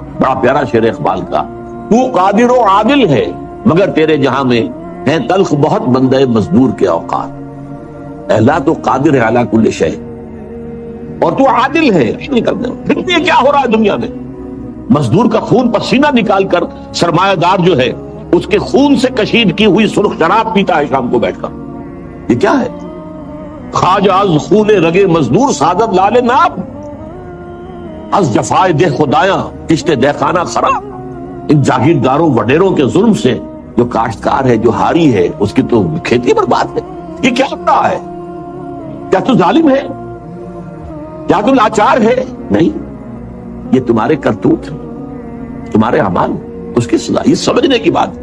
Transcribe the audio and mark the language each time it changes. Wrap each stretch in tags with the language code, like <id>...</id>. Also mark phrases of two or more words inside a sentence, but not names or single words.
<ur>بڑا پیارا شعر اقبال کا، تو قادر و عادل ہے مگر تیرے جہاں میں ہیں تلخ بہت بندے مزدور کے اوقات، اللہ تو قادر ہے</ur> <ar>علی کل شیء</ar> <ur>اور تو عادل ہے، نہیں کرتے۔ پھر یہ کیا ہو رہا ہے دنیا میں؟ مزدور کا خون پسینہ نکال کر سرمایہ دار جو ہے اس کے خون سے کشید کی ہوئی سرخ شراب پیتا ہے شام کو بیٹھ کر، یہ کیا ہے؟</ur> <fa>خواجہ از خون رگے مزدور سعادت لال ناب، از جفائے دہ خدایاں کشت دہ خانہ خراب۔</fa> <ur>ان جاگیرداروں وڈیروں کے ظلم سے جو کاشتکار ہے، جو ہاری ہے، اس کی تو کھیتی برباد ہے۔ یہ کیا ہو رہا ہے؟ کیا تو ظالم ہے؟ کیا تو لاچار ہے؟ نہیں، یہ تمہارے کرتوت تمہارے اعمال، اس کی سزا، یہ سمجھنے کی بات ہے۔</ur>